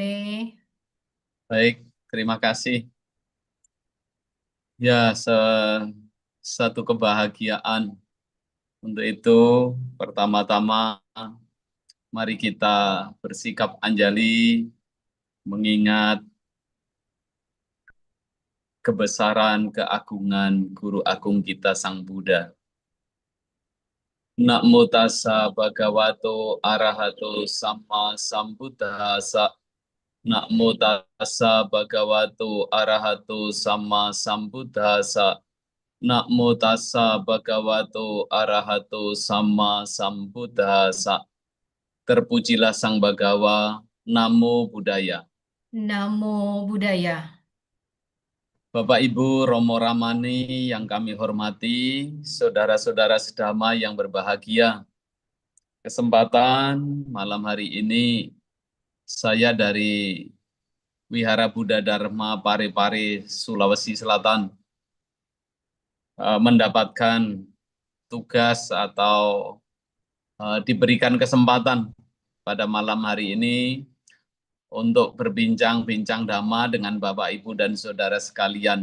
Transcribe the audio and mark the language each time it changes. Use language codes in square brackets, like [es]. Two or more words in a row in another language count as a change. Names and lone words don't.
[id] Baik, terima kasih. Ya, satu kebahagiaan. Untuk itu, pertama-tama mari kita bersikap anjali mengingat kebesaran, keagungan Guru Agung kita Sang Buddha. [pi] Namo tassa bhagavato arahato samma sambuddhassa. Namo tassa bhagavato arahato samma sambuddhassa. Namo tassa bhagavato arahato samma sambuddhassa. [id] Terpujilah Sang Bhagawa, [pi] Namo Buddhaya. Namo Buddhaya. [id] Bapak Ibu Romo Ramani yang kami hormati, saudara-saudara sedama yang berbahagia. Kesempatan malam hari ini saya dari Wihara Buddha Dharma Parepare, Sulawesi Selatan, mendapatkan tugas atau diberikan kesempatan pada malam hari ini untuk berbincang-bincang Dhamma dengan Bapak, Ibu, dan Saudara sekalian.